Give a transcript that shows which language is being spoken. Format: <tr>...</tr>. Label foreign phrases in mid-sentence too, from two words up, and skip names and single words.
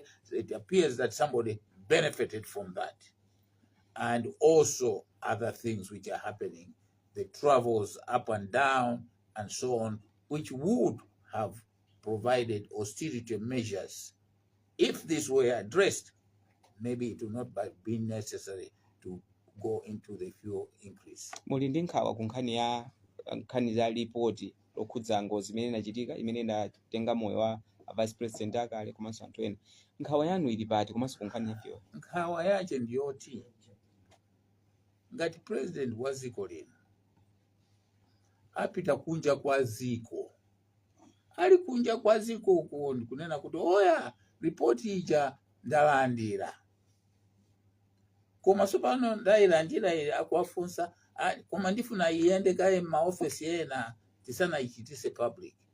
<en>It appears that somebody benefited from that. And also other things which are happening, the travels up and down and so on, which would have provided austerity measures. If this were addressed, maybe it would not have been necessary to go into the fuel increase.</en> <ny>Mulindi nkhawa kunkhani ya nkhani za report okhudza ngozi imene inachitika imene inatenga moyo wa</ny> <en>vice president</en> <ny>akale komanso anthu ena. Nkhawa yanu ili pati komanso kunkhani ya fuel? Nkhawa yache ndiyoti ngati president wa dziko lino apita kunja kwa dziko, ali kunja kwa dziko uko kunena kuti oya report ija ndalandira, koma sopano ndayilandira ile akuwafunsa koma ndifuna iyende kaye maofisi ena tisana ichitise public.</ny>